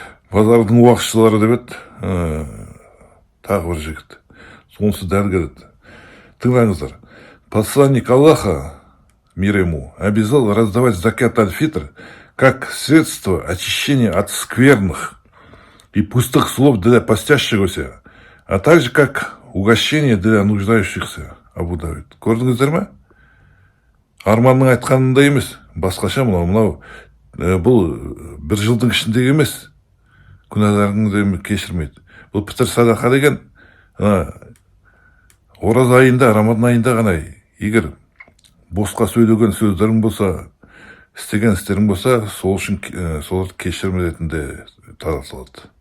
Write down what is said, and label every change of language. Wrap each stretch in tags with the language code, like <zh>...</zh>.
<kk>Базардың уағызшылары деп еді, тағы бір жігіт. Сонысы дәрігер еді. Тыңдаңыздар.</kk> <ru>Посланник Аллаха, мир ему, обязал раздавать закат аль-фитр как средство очищения от скверных и пустых слов для постящегося, а также как угощение для нуждающихся.</ru> <kk>Абу Давид. Көрдіңіздер ме? Арманның айтқанында емес, басқаша мынау бұл бір жылдың ішіндегі емес, күнәларыңды кешірмейді. Бұл пітір садақа деген ораза айында, Рамадан айында ғана, егер босқа сөйлеген сөздерің болса, істеген істерің болса, сол үшін соларды кешірім ретінде таратылады.</kk>